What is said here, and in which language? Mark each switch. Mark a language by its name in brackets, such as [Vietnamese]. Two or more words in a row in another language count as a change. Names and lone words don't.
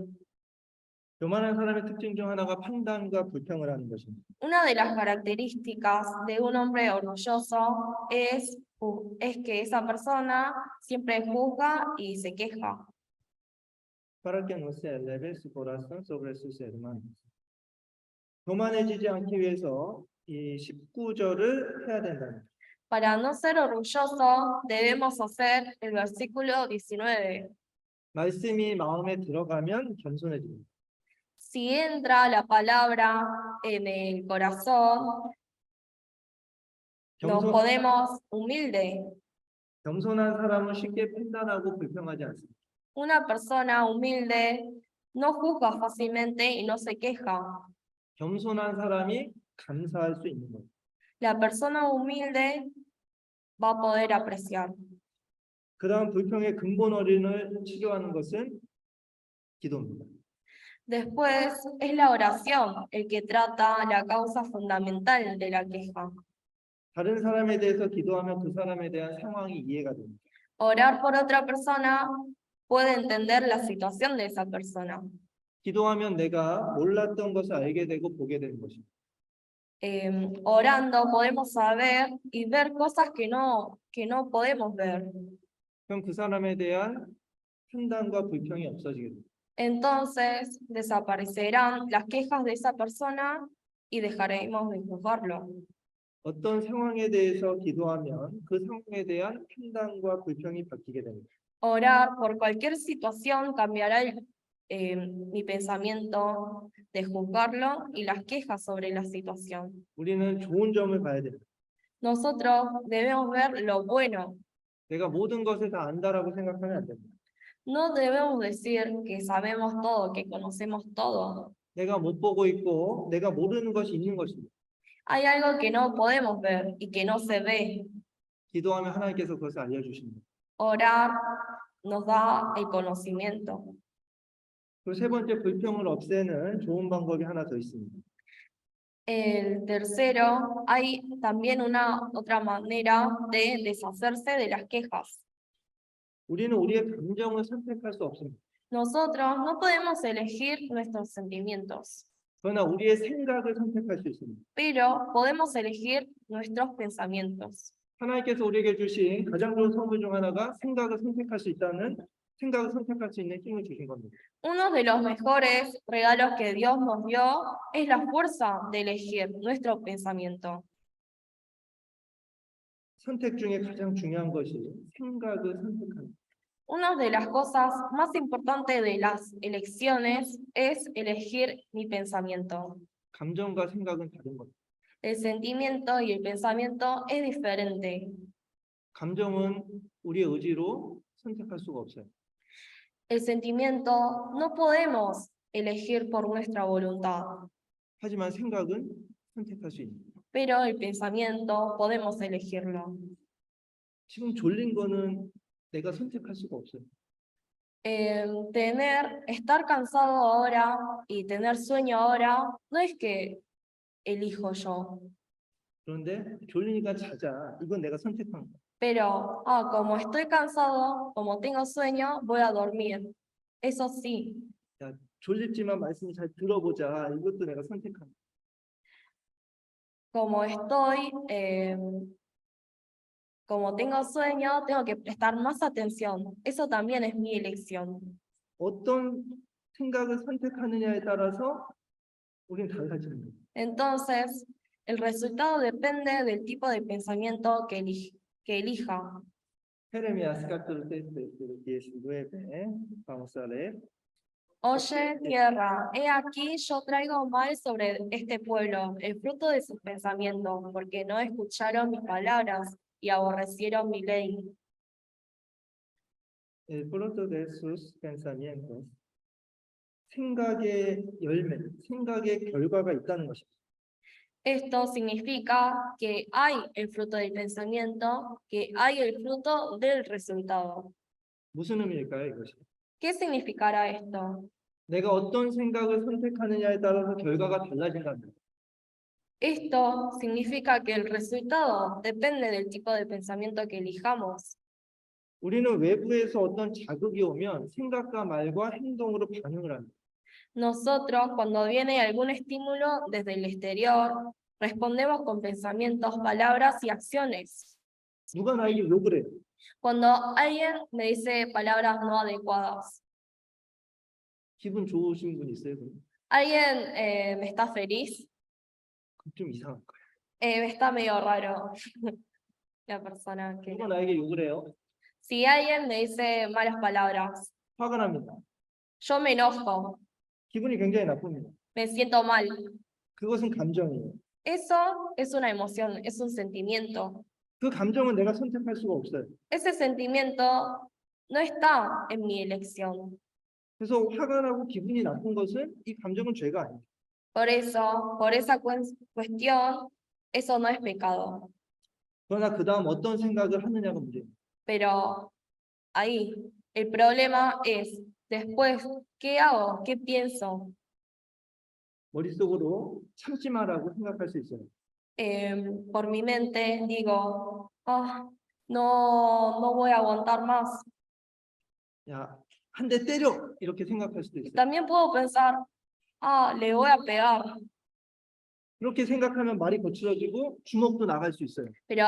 [Korean] 교만한 사람의 특징 중 하나가 판단과 불평을 하는 것입니다. [Spanish] Una de las características de un hombre orgulloso es que esa persona siempre juzga y se queja. Para que no se eleve su corazón sobre sus hermanos. [Korean] 교만해지지 않기 위해서 이 19절을 해야 된다. [Spanish] Para no ser orgulloso, debemos hacer el versículo 19. [Korean] 말씀이 마음에 들어가면 겸손해집니다. [Spanish] Si entra la palabra en el corazón, nos podemos humilde. [Korean] 겸손한 사람은 쉽게 판단하고 불평하지 않습니다. [Spanish] Una persona humilde no juzga fácilmente y no se queja. [Korean] 겸손한 사람이 감사할 수 있는 거예요. [Spanish] La persona humilde va a poder apreciar. [Korean] 그다음 불평의 근본 원인을 치료하는 것은 기도입니다. [Spanish] Después es la oración el que trata la causa fundamental de la queja. [Korean] 다른 사람에 대해서 기도하면 그 사람에 대한 상황이 이해가 됩니다. [Spanish] Orar por otra persona puede entender la situación de esa persona. [Korean] 기도하면 내가 몰랐던 것을 알게 되고 보게 되는 것입니다. [Spanish] Orando podemos saber y ver cosas que no podemos ver. [Korean] 그럼 그 사람에 대한 판단과 불평이 없어지게 됩니다. [Spanish] entonces desaparecerán las quejas de esa persona y dejaremos de juzgarlo. [Korean] 어떤 상황에 대해서 기도하면 그 상황에 대한 판단과 불평이 바뀌게 됩니다. [Spanish] Orar por cualquier situación cambiará mi pensamiento de juzgarlo y las quejas sobre la situación. [Korean] 우리는 좋은 점을 봐야 됩니다. [Spanish] Nosotros debemos ver lo bueno. [Korean] 내가 모든 것을 다 안다라고 생각하면 안 됩니다. [Spanish] No debemos decir que sabemos todo, que conocemos todo. [Korean] 내가 못 보고 있고 내가 모르는 것이 있는 것입니다. [Spanish] Hay algo que no podemos ver y que no se ve. [Korean] 기도하면 하나님께서 그것을 알려주십니다. [Spanish] Orar nos da el conocimiento. [Korean] 그리고 세 번째, 불평을 없애는 좋은 방법이 하나 더 있습니다. [Spanish] El tercero, hay también una otra manera de deshacerse de las quejas. [Korean] 우리는 우리의 감정을 선택할 수 없습니다. [Spanish] Nosotros no podemos elegir nuestros sentimientos, [Korean] 그러나 우리의 생각을 선택할 수 있습니다. [Spanish] pero podemos elegir nuestros pensamientos. [Korean] 하나님께서 우리에게 주신 가장 좋은 선물 중 하나가 생각을 선택할 수 있는 힘을 주신 겁니다. [Spanish] Uno de los mejores regalos que Dios nos dio es la fuerza de elegir nuestro pensamiento. [Korean] 선택 중에 가장 중요한 것이 생각을 선택하는. [Spanish] Una de las cosas más importantes de las elecciones es elegir mi pensamiento. [Korean] 감정과 생각은 다른 겁니다. [Spanish] El sentimiento y el pensamiento es diferente. [Korean] 감정은 우리의 의지로 선택할 수가 없어요. [Spanish] El sentimiento no podemos elegir por nuestra voluntad, [Korean] 하지만 생각은 선택할 수 있는. [Spanish] pero el pensamiento podemos elegirlo. [Korean] 지금 졸린 거는 내가 선택할 수가 없어요. [Spanish] Estar cansado ahora y tener sueño ahora no es que elijo yo, [Korean] 그런데 졸리니까 자자. 이건 내가 선택한 거야. [Spanish] pero como estoy cansado, como tengo sueño, voy a dormir. Eso sí, [Korean] 야, 졸립지만 말씀 잘 들어보자. 이것도 내가 선택한 거야. [Spanish] como estoy, como tengo sueño, tengo que prestar más atención. Eso también es mi elección. [Korean] 어떤 생각을 선택하느냐에 따라서 우리는 달라지는 거예요. [Spanish] Entonces, el resultado depende del tipo de pensamiento que elija. Jeremías capítulo 19, vamos a leer. Oye, tierra, he aquí yo traigo mal sobre este pueblo, el fruto de sus pensamientos, porque no escucharon mis palabras y aborrecieron mi ley. El fruto de sus pensamientos. [Korean] 생각의 열매, 생각의 결과가 있다는 것입니다. [Spanish] Esto significa que hay el fruto del pensamiento, que hay el fruto del resultado. [Korean] 무슨 의미일까요, 이것이? [Spanish] ¿Qué significará esto? [Korean] 내가 어떤 생각을 선택하느냐에 따라서 결과가 달라진다는. [Spanish] Esto significa que el resultado depende del tipo de pensamiento que elijamos. [Korean] 우리는 외부에서 어떤 자극이 오면 생각과 말과 행동으로 반응을 합니다. [Spanish] Nosotros, cuando viene algún estímulo desde el exterior, respondemos con pensamientos, palabras y acciones. [Korean] 누가 나에게 욕을 해요? [Spanish] Cuando alguien me dice palabras no adecuadas, [Korean] 기분 좋으신 분 있어요? 그럼? [Spanish] alguien me está feliz, [Korean] 좀 이상한 거예요. [Spanish] está medio raro la persona que... [Korean] 누가 나에게 욕을 해요? [Spanish] Si alguien me dice malas palabras, [Korean] 화가 납니다. [Spanish] yo me enojo, [Korean] 기분이 굉장히 나쁩니다. [Spanish] me siento mal. [Korean] 그것은 감정이에요. [Spanish] Eso es una emoción, es un sentimiento. [Korean] 그 감정은 내가 선택할 수가 없어요. [Spanish] Ese sentimiento no está en mi elección. [Korean] 그래서 화가 나고 기분이 나쁜 것은 이 감정은 죄가 아니에요. [Spanish] Por eso, por esa cuestión, eso no es pecado. [Korean] 그러나 그 다음 어떤 생각을 하느냐가 문제예요. [Spanish] Pero ahí, el problema es, después, ¿qué hago? ¿Qué pienso? [Korean] 머릿속으로 참지 마라고 생각할 수 있어요. [Spanish] Por mi mente digo, no voy a aguantar más. [Korean] 야, 한 대 때려! 이렇게 생각할 수도 있어요. [Spanish] También puedo pensar, le voy a pegar. [Korean] 그렇게 생각하면 말이 거칠어지고 주먹도 나갈 수 있어요.